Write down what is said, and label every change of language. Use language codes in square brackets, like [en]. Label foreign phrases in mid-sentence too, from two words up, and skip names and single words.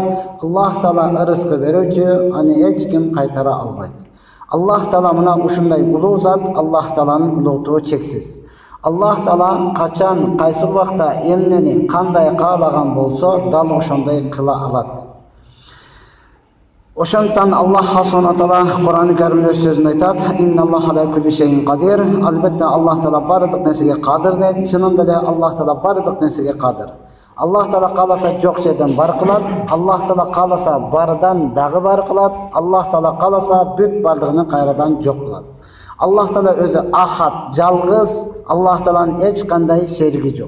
[ky] Аллах Таала ырыскы берүүчү, аны эч ким кайтара албайт. Аллах Таала мына ушундай улуу зат, Аллах Тааланын улуулугу чексиз. Аллах Таала качан, кайсы убакта эмнени кандай каалаган болсо, дал ошондой кыла алат. Ошондон Аллах Субхана Таала Кур'ан-ы Каримде сөзүндө айтат: [ar] "إن الله على كل شيء قدير." [ky] Албетте Аллах Таала бардык нерсеге кадыр дейт. Чынында эле Аллах Таала бардык нерсеге кадыр. Аллах Таала кааласа жок жерден бар кылат. Аллах Таала кааласа бардан дагы бар кылат. Аллах Таала кааласа бүт бардыгын кайрадан жок кылат. Аллах Таала өзү ахат, жалгыз. Аллах Тааланын эч кандай шериги жок.